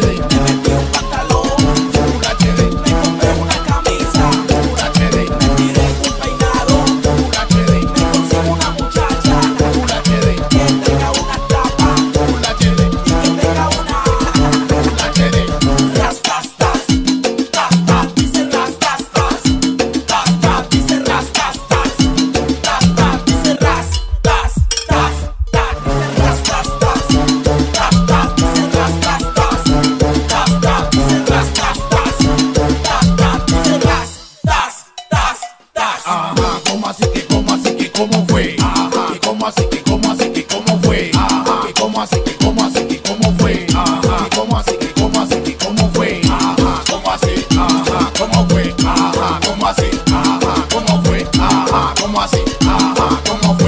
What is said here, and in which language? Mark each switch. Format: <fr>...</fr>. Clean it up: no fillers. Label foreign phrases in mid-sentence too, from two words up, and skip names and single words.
<es>Me metí un pantalón</es> <en>Full HD.</en> <es>Me compré una camisa</es> <en>Full HD.</en> <es>Me tiré un peinado</es> <en>Full HD.</en> <es>Me consigo una muchacha</es> <en>Full HD.</en> <es>Que tenga una tapa</es> <en>Full HD.</en> <es>Y que tenga una</es> <en>Full HD.</en> <es>Ras, tas, tas. Tas, tas, dice ras, tas, tas. Tas, tas, dice ras, tas, tas. Tas, tas, dice ras, tas, tas. Tas, dice ras, tas, tas. Tas, tas, dice ras, tas, tas. Tas, tas, dice ras, tas, tas. Tas, tas, dice ras, tas, tas, tas. Ajá, ¿cómo así que, cómo así que, cómo fue? Ajá, ¿y cómo así que, cómo así que, cómo fue? Ajá, ¿y cómo así que, cómo así que, cómo fue? Ajá, ¿y cómo así que, cómo así que, cómo fue? Ajá, ¿cómo así? Ajá, ¿cómo fue? Ajá, ¿cómo así? Ajá, ¿cómo fue? Ajá, ¿cómo así? Ajá, ¿cómo fue?</es>